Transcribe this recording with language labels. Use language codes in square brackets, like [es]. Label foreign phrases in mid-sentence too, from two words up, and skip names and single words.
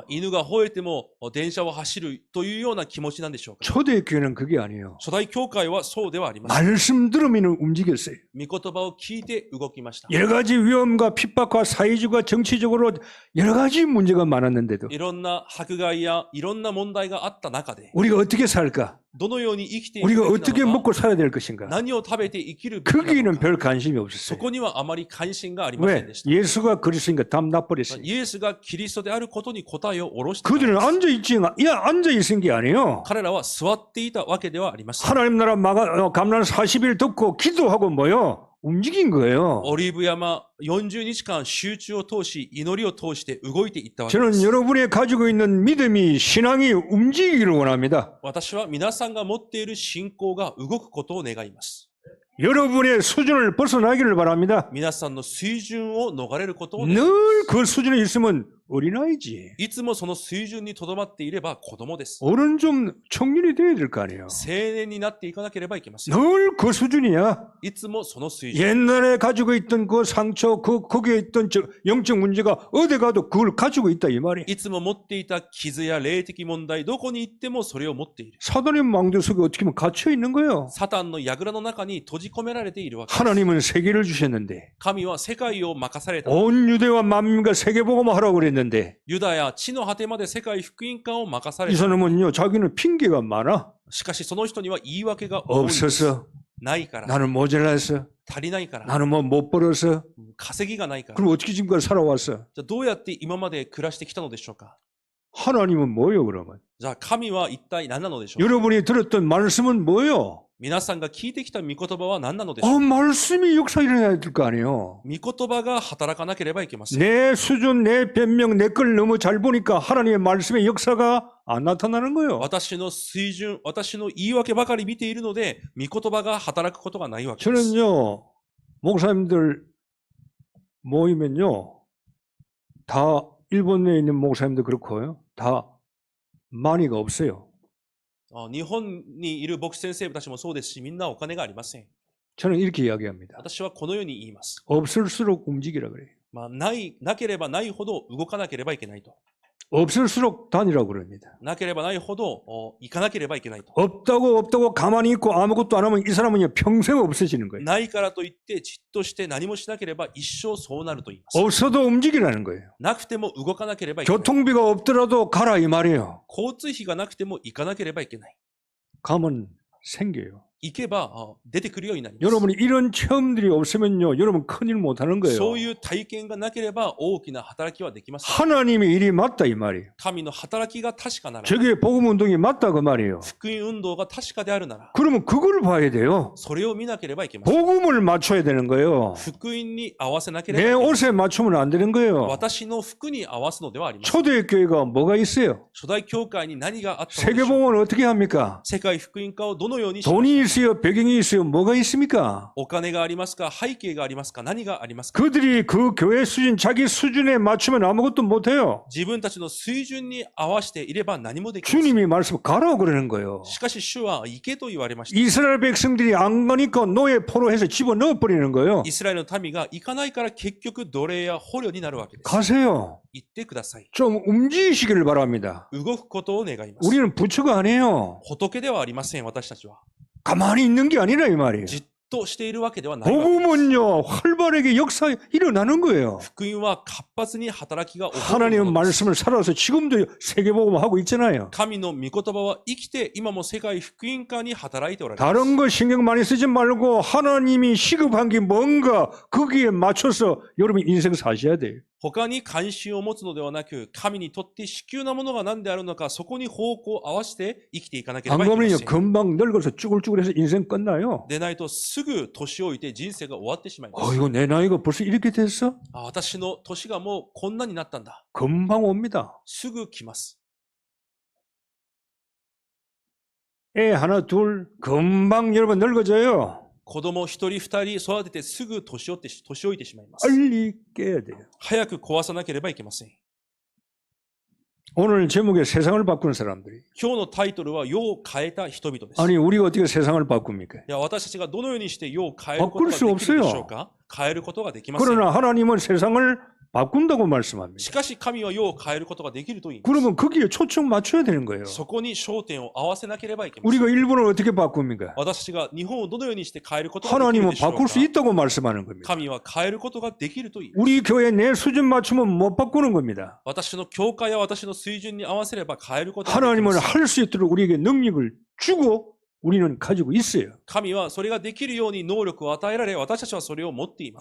[ja] 犬が吠えても電車を走るというような気持ちなんでしょうか。 [ko] 초대 교회는 그게 아니에요. [ja] 初代教会はそうではありません。 [ko] 말씀 들으면 움직였어요. [ja] 御言葉を聞いて動きました。 [ko] 여러 가지 위험과 핍박과 사회적과 정치적으로 여러 가지 문제가 많았는데도 [ja] いろんな迫害やいろんな問題があった中で、 [ko] 우리가 어떻게 살까? [ja] どのように生きていく [ko] 우리가 [ja] べき [ko] 어떻게 [ja] なのか、 [ko] 먹고 살아야 될 것인가? [ja] 何を食べて生きるべきなの [ko] 거기에는 [ja] か、 [ko] 별 관심이 [ja] そ [ko] 없었어요. [ja] こにはあまり関心がありません [ko] 왜? [ja] でした。 [ko] 예수가 그리스도니까 답 나버렸어요. [ja] イエスがキリストであることに答えを下ろしていた [ko] 그들은 [ja] のです。 [ko] 앉아 있은 게 아니에요. [ja] 彼らは座っていたわけではありません。 [ko] 하나님 나라 감난 40일 듣고 기도하고 뭐요? 움직인 거예요. [ja] オリーブ山40日間集中を通し、祈りを通して動いていったわけで [ko] 저는 [ja] す。 [ko] 여러분이 가지고 있는 믿음이 신앙이 움직이기를 원합니다. [ja] 私は皆さんが持っている信仰が動くことを願います。 [ko] 여러분의 수준을 벗어나기를 바랍니다. [ja] 皆さんの水準を逃れることを願い [ko] 늘 [ja] ます。 [ko] 그 수준에 있으면 어린아이지. [ja] いつもその水準にとどまっていれば子供です。 [ko] 어른 좀 청년이 돼야 될 거 아니에요. [ja] 青年になっていかなければいけません。 [ko] 늘 그 수준이야. [ja] いつもその水準。 [ko] 옛날에 가지고 있던 그 상처, 거기에 있던 영적 문제가 어디 가도 그걸 가지고 있다 이 말이에요. [ja] いつも持っていた傷や霊的問題、どこに行ってもそれを持っている。 [ko] 사단의 망대 속에 어떻게 보면 갇혀 있는 거예요. [ja] サタンの櫓の中に閉じ込められているわけです。 [ko] 하나님은 세계를 주셨는데 [ja] 神は世界を任された。 [ko] 온 유대와 만민과 세계복음을 하라고 그랬는데 [ja] ユダヤ地の果てまで世界福音化を任され [ko] 이 [ja] た。 [ko] 사람은요 자기는 핑계가 많아. [ja] しかしその人には言い訳が多いんです。 [ko] 없어서 [ja] ないから。 [ko] 나는 모자라서, [ja] 足りないから。 [ko] 나는 뭐 못 벌어서. [ja] 稼ぎがないから。 [ko] 그럼 어떻게 지금까지 살아왔어? [ja] じゃあどうやって今まで暮らしてきたのでしょうか。 [ko] 하나님은 뭐요, 그러면? [ja] じゃあ神は一体何なのでしょうか。 [ko] 여러분이 들었던 말씀은 뭐요? [ja] 皆さんが聞いてきた御言葉は何なのでしょうか。 [ko] 말씀이 역사 일어나야 될 거 아니에요. [ja] 御言葉が働かなければいけません。 [ko] 내 수준, 내 변명, 내 걸 너무 잘 보니까 하나님의 말씀의 역사가 안 나타나는 거예요. [ja] 私の水準、私の言い訳ばかり見ているので、御言葉が働くことがないわけです。 [ko] 저는요, 목사님들 모이면요, 다 일본에 있는 목사님도 그렇고요, 다 많이가 없어요. [ja] 日本にいる牧師先生たちもそうですし、みんなお金がありません。 [ko] 저는 이렇게 이야기합니다. [ja] 私はこのように言います。 [ko] 없을수록 움직이라 그래요. [ja] なければないほど動かなければいけないと。 [ko] 없을수록 다니라고 그럽니다. [ja] なければないほど行かなければいけないと。 [ko] 없다고 가만히 있고 아무것도 안 하면 이 사람은 평생 없어지는 거예요. [ja] ないからといってじっとして何もしなければ一生そうなると言います。 [ko] 없어도 움직이라는 거예요. [ja] なくても動かなければいけない。 [ko] 교통비가 없더라도 가라 이 말이에요. [ja] 交通費がなくても行かなければいけない。 [ko] 가면 생겨요. [ja] 行けば出てくるようになります。 [ko] 여러분이 이런 체험들이 없으면요, 여러분 큰일 못하는 거예요. [ja] そういう体験がなければ大きな働きはできません。 [ko] 하나님의 일이 맞다 이 말이에요. [ja] 神の働きが確かなら、 [ko] 저게 복음 운동이 맞다 그 말이에요. [ja] 福音運動が確かであるなら、 [ko] 그러면 그걸 봐야 돼요. [ja] それを見なければいけません。 [ko] 복음을 맞춰야 되는 거예요. [ja] 福音に合わせなければ [ko] 내 [ja] いけない。 [ko] 옷에 맞추면 안 되는 거예요. [ja] 私の服に合わすのではありません。 [ko] 초대교회가 뭐가 있어요? [ja] 初代教会に何があったのでしょう。 [ko] 세계복음을 어떻게 합니까? [ja] 世界福音化をどのようにしますか。 [ko] 돈이 있어요? 배경이 있어요? 뭐가 있습니까? [ja] お金がありますか、背景がありますか、何がありますか。 [ko] 그들이 그 교회 수준, 자기 수준에 맞추면 아무것도 못해요. [ja] 自分たちの水準に合わせていれば何もできません。 [ko] 주님이 말씀 가라고 그러는 거예요. [ja] しかし主は行けと言われました。 [ko] 이스라엘 백성들이 안 가니까 노예 포로해서 집어넣어 버리는 거예요. [ja] イスラエルの民が行かないから結局奴隷や捕虜になるわけです。 [ko] 가세요. [ja] 行ってください。 [ko] 좀 움직이시기를 바랍니다. [ja] 動くことを願います。 [ko] 우리는 부처가 아니에요. [ja] 仏ではありません、私たちは。 [ko] 가만히 있는 게 아니라 이 말이에요. [ja] じっとしているわけではないわけです。 [ko] 복음은요, 활발하게 역사 일어나는 거예요. [ja] 福音は活発に働きが起こる [ko] 하나님의 [ja] ものです。 [ko] 말씀을 살아서 지금도 세계복음 하고 있잖아요. [ja] 神の御言葉は生きて今も世界福音化に働いておられます。 [ko] 다른 거 신경 많이 쓰지 말고 하나님이 시급한 게 뭔가 거기에 맞춰서 여러분 인생 사셔야 돼요. [ja] 他に関心を持つのではなく、神にとって至急なものが何であるのか、そこに方向を合わせて生きていかなけれ [ko] 안 [ja] ばいけま [ko] 그러면요 [ja] せん。 [ko] 금방 늙어서 쭈글쭈글해서 인생 끝나요. [ja] でないとすぐ年老いて人生が終わってしまいます。 [ko] 이거 내 나이가 벌써 이렇게 됐어? [ja] 私の年がもうこんなになったんだ。 [ko] 금방 옵니다. [ja] すぐ来ます。 [ko] 애 하나 둘 금방 여러분 늙어져요. [ja] 子供一人二人育ててすぐ年老いてしまいます。 [ko] 빨리 깨야 돼요. [ja] 早く壊さなければいけません。 [ko] 오늘 제목에 세상을 바꾸는 사람들이. [ja] 今日のタイトルは世を変えた人々です。 [ko] 아니 우리가 어떻게 세상을 바꿉니까? [ja] いや、私たちがどのようにして世を変えることができるでしょうか。変えることができません。 [ko] 그러나 하나님은 세상을 바꾼다고 말씀합니다. [ja] しかし神は世を変えることができると言います。 [ko] 그러면 거기에 초점 맞춰야 되는 거예요. [ja] そこに焦点を合わせなければいけません。 [ko] 우리가 일본을 어떻게 바꿉니까? [ja] 私たちが日本をどのようにして変えることができる [ko] 하나님은 [ja] でしょう [ko] 바꿀 수 [ja] か。 [ko] 있다고 말씀하는 겁니다. [ja] 神は変えることができると言います。 [ko] 우리 교회 내 수준 맞추면 못 바꾸는 겁니다. [ja] 私の教会や私の水準に合わせれば変えることができま [ko] 하나님은 [ja] す。 [ko] 할 수 있도록 우리에게 능력을 주고 우리는 가지고 있어요. [ja] 神はそれができるように能力を与えられ、私たちはそれを持っています。